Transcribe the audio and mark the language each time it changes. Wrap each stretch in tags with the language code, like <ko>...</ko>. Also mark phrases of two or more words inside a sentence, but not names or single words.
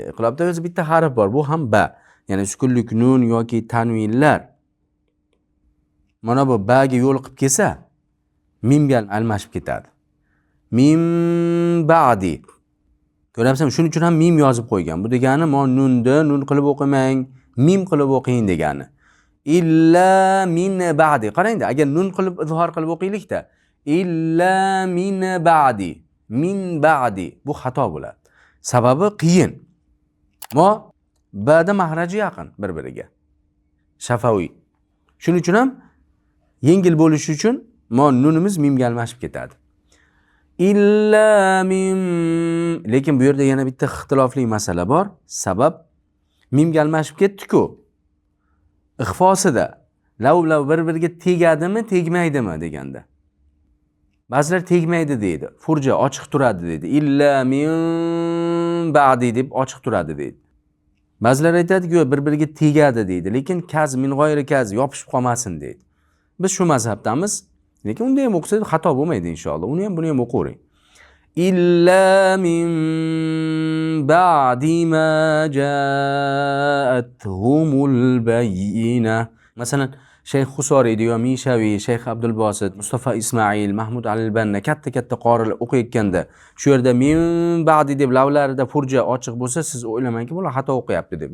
<uz>Iqlabda o'zi bitta harf bor, bu ham ba. Ya'ni sukunlik nun yoki tanvinlar. Mana bu baga yo'l qilib kelsa, mimga almashib ketadi.</uz> <ar>مِم بعد.</ar> <uz>Ko'ryapsizmi? Shuning uchun ham mim yozib qo'ygan. Bu degani nunni nun qilib o'qimang, mim qilib o'qing degani.</uz> <ar>إلا من بعد.</ar> <uz>Qarangda, agar nun qilib izhor qilib o'qiylikda,</uz> <ar>إلا من بعد. من بعد</ar> <uz>bu xato bo'ladi. Sababi qiyin. Ba'da mahraji yaqin bir-biriga. Shafaviy. Shuning uchun ham yengil bo'lishi uchun nunimiz mimga almashib ketadi.</uz> <ar>إلا مِم.</ar> <uz>Lekin bu yerda yana bitta ixtilofli masala bor. Sabab mimga almashib ketdi-ku. Ixfosida lav bir-biriga tegadimi, tegmaydimi deganda. Ba'zilar tegmaydi deydi. Furja ochiq turadi deydi.</uz> <ar>إلا من بعد</ar> <uz>deb ochiq turadi deydi. Ba'zilar aytadi-ku, bir-biriga tegadi deydi. Lekin kaz min g'oyri kaz yopishib qolmasin deydi. Biz shu mazhabdamiz. Lekin unda ham o'qisa xato bo'lmaydi inshaalloh. Uni ham buni ham o'qing.</uz> <ar>إلا من بعد ما جاءتهم البينة.</ar> <uz>Masalan, Shayx Husoriy, Mishaviy, Shayx Abdulbosit, Mustafa Ismail, Mahmud Al-Banna katta qorilar o'qiyotganda shu yerda</uz> <ar>من بعد</ar> <uz>deb lavlarida furja ochiq bo'lsa, siz o'ylamangki, bular xato o'qiyapti deb.</uz>